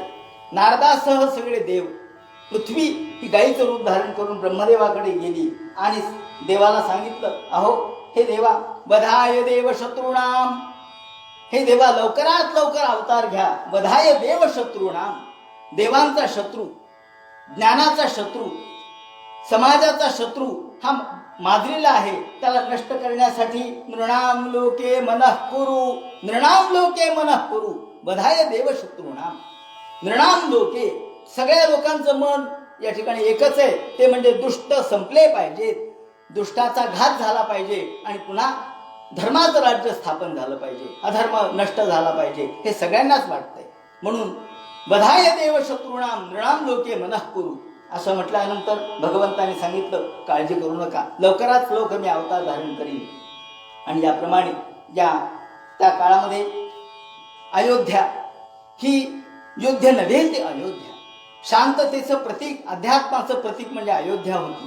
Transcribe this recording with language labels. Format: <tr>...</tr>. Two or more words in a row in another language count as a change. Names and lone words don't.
<mr>नारदासह सगळे देव, पृथ्वी ही गायीचं रूप धारण करून ब्रह्मदेवाकडे गेली आणि देवाला सांगितलं, अहो हे देवा,</mr> <sa>बधाय देव शत्रूणाम,</sa> <mr>हे देवा लवकरात लवकर अवतार घ्या.</mr> <sa>बधाय देव शत्रूणाम,</sa> <mr>देवांचा शत्रू, ज्ञानाचा शत्रू, समाजाचा शत्रू हा माजलेला आहे. त्याला नष्ट करण्यासाठी</mr> <sa>नृणाम लोके मनः कुरु, नृणाम लोके मनः कुरु, बधाय देव शत्रूणाम. नृणाम लोके,</sa> <mr>सगळ्या लोकांचं मन या ठिकाणी एकच आहे, ते म्हणजे दुष्ट संपले पाहिजेत, दुष्टाचा घात झाला पाहिजे आणि पुन्हा धर्माचं राज्य स्थापन झालं पाहिजे, अधर्म नष्ट झाला पाहिजे, हे सगळ्यांनाच वाटतंय. म्हणून</mr> <sa>बधाय देव शत्रूणाम नृणाम लोके मनः कुरु</sa> <mr>असं म्हटल्यानंतर भगवंताने सांगितलं, काळजी करू नका, लवकरात लवकर मी अवतार धारण करीन. आणि याप्रमाणे त्या काळामध्ये अयोध्या ही युद्ध नव्हे, ते अयोध्या शांततेचं प्रतीक, अध्यात्माचं प्रतीक म्हणजे अयोध्या होती.</mr>